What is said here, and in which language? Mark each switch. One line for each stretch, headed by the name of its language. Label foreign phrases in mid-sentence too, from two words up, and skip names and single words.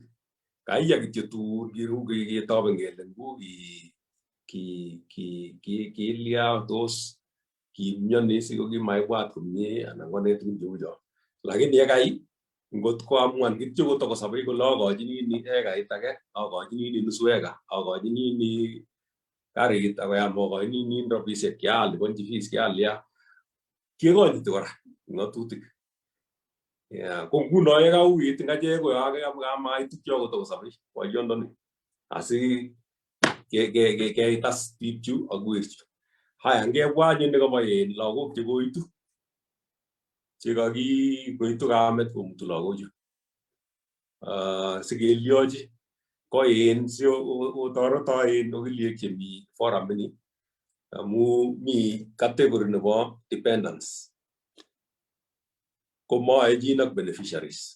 Kalenjin: Kaiya kityo tun ketoben kele ngu kilya tos kimyoni siko kimaibwat komie anan ko ne tugun cheu cho. Lakini yekai ngot koamuan kityo kotokosobei kole akochini ni ekait age, akochini ni
Swahili: nusu eka,
Kalenjin: akochini ni karit akoyam akochini ni robisiek kial liponji fees kial ya kekonyiti kora ng'atutik. Ko nguno ye kauit ngachek ko kamait kityo kotokosobei boyondoni asi keitas tipchu ak werchu. Haya ngebwa anyun nekobo lagok chekoitu chekakikoitu kamet komutu lagochu sikeliochi ko si otoreto okiliek chemi forum ini amu mi category nebo dependents komaechin ak beneficiaries.